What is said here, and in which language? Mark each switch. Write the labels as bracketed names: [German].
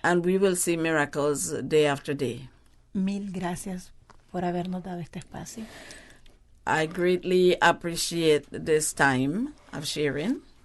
[English] And we will see miracles day after day. [Spanish] Mil gracias por habernos dado este espacio. [English] I greatly appreciate this time of sharing.